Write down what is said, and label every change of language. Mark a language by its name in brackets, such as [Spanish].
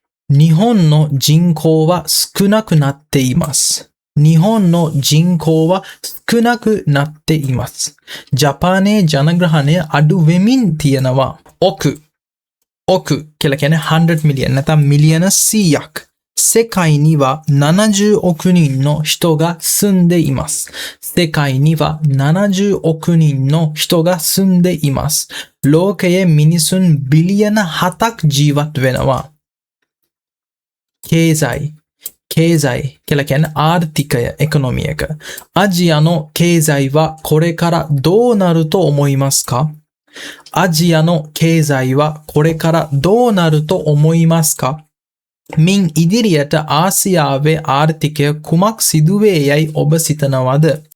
[Japanese] 日本の人口は少なくなっています。日本の人口は少なくなっています。 [Sinhala] ජපානයේ ජනග්‍රහණය අඩු වෙමින් තියෙනවා. 億කියලා කියන්නේ [English] 100 million [Sinhala] නැත්නම් මිලියන 100ක්. [Japanese] 世界には70億人の人が住んでいます。世界には70億人の人が住んでいます。 [Sinhala] ලෝකයේ මිනිසුන් බිලියන 7ක් ජීවත් වෙනවා. 経済කියලා කියන්නේ ආර්ථිකය එකොනොමි එක. [Japanese] アジアの経済はこれからどうなると思いますか？アジアの経済はこれからどうなると思いますか？ [Sinhala] මින් ඉදිරියට ආසියාවේ ආර්ථිකය කුමක් සිදුවේ යයි ඔබ සිතනවද?